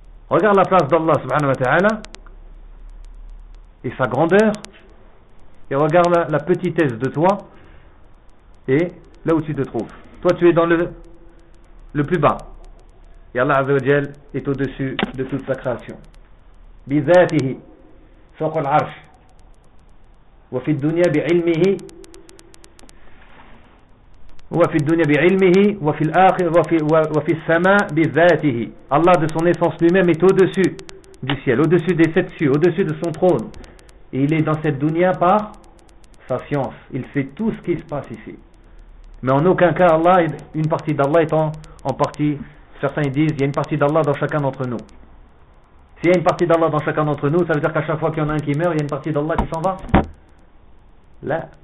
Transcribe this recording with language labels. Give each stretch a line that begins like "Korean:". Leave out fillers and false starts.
French: Regarde la place d'Allah subhanahu wa ta'ala et sa grandeur, et regarde la petitesse de toi et là où tu te trouves. Toi tu es dans le plus bas et Allah azza wa jal est au-dessus de toute sa création.
Arabic: Bi dhatihi fawqa al-'arsh wa fi ad-dunya bi'ilmihi هو في الدنيا بعلمه وفي الآخر وفي السماء بذاته.
French: Allah de son essence lui-même est au-dessus du ciel, au-dessus des sept cieux, au-dessus de son trône. Et il est dans cette dunya par sa science. Il sait tout ce qui se passe ici. Mais en aucun cas Allah, une partie d'Allah est en partie. Certains disent il y a une partie d'Allah dans chacun d'entre nous. S'il y a une partie d'Allah dans chacun d'entre nous, ça veut dire qu'à chaque fois qu'il y en a un qui meurt, il y a une partie d'Allah qui s'en va. Là.